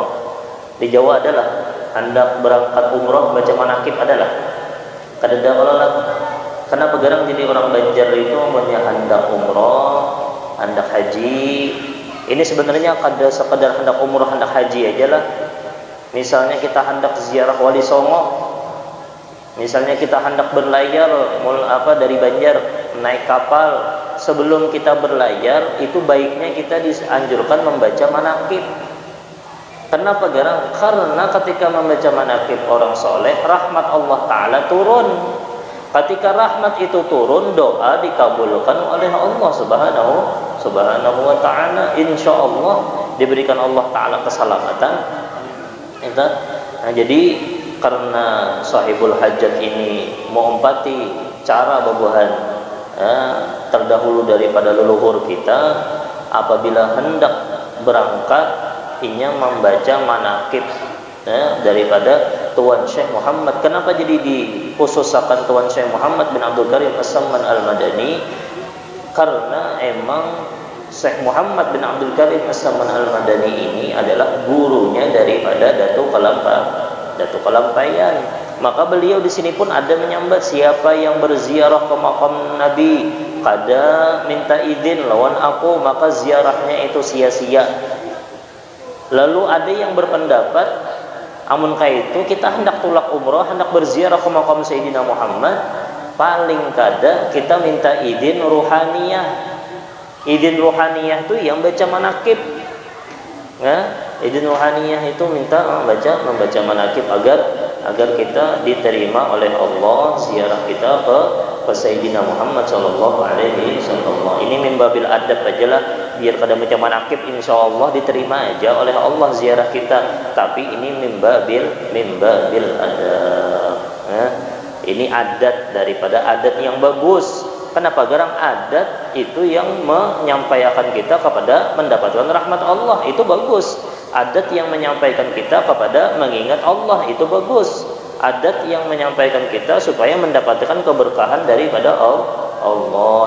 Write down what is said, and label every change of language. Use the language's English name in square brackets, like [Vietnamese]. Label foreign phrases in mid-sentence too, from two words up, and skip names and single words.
[Banjar] Di Jawa adalah hendak berangkat umroh baca manaqib adalah kada datang. [Indonesian] Kenapa? Jadi orang Banjar itu hendak umroh, hendak haji. [Banjar] Ini sebenarnya kada sekedar hendak umroh, hendak haji aja lah. [Indonesian] Misalnya kita hendak ziarah Wali Songo, misalnya kita hendak berlayar dari Banjar naik kapal, sebelum kita berlayar itu baiknya kita dianjurkan membaca manaqib. Kenapa? Karena ketika membaca manaqib orang soleh, rahmat Allah Ta'ala turun. Ketika rahmat itu turun, doa dikabulkan oleh Allah [Arabic] سبحانه وتعالى. [Indonesian] Insyaallah diberikan Allah Ta'ala keselamatan. [Banjar] Nah, jadi karena sahibul hajat ini mengumpati cara babuhan terdahulu daripada leluhur kita, apabila hendak berangkat inya membaca manaqib daripada Tuan Syekh Muhammad. [Indonesian] Kenapa jadi dikhususkan Tuan Syekh Muhammad bin Abdul Karim As-Samman Al-Madani? Karena emang Syekh Muhammad bin Abdul Karim As-Samman Al-Madani ini adalah gurunya daripada Datuk Kelampaian. [Banjar] Maka beliau di sini pun ada menyambat, siapa yang berziarah ke makam Nabi kada minta izin lawan aku, maka ziarahnya itu sia-sia. Lalu ada yang berpendapat, amun kaitu kita hendak tulak umrah, hendak berziarah ke makam Sayyidina Muhammad, paling kada kita minta izin ruhaniyah. [Indonesian] Izin ruhaniyah itu yang baca manaqib. Izin ruhaniyah itu minta membaca manaqib agar kita diterima oleh Allah ziarah kita ke Sayyidina Muhammad [Arabic] صلى الله عليه وسلم. [Banjar] Ini [Arabic] من باب الأدب [Banjar] ajalah, biar kada baca manaqib insyaallah diterima aja oleh Allah ziarah kita. [Indonesian] Tapi ini [Arabic] من باب الأدب. [Indonesian] Ini adat daripada adat yang bagus. Kenapa? [Banjar] Garang adat itu yang menyampaikan kita kepada mendapatkan rahmat Allah, itu bagus. [Indonesian] Adat yang menyampaikan kita kepada mengingat Allah, itu bagus. Adat yang menyampaikan kita supaya mendapatkan keberkahan daripada Allah.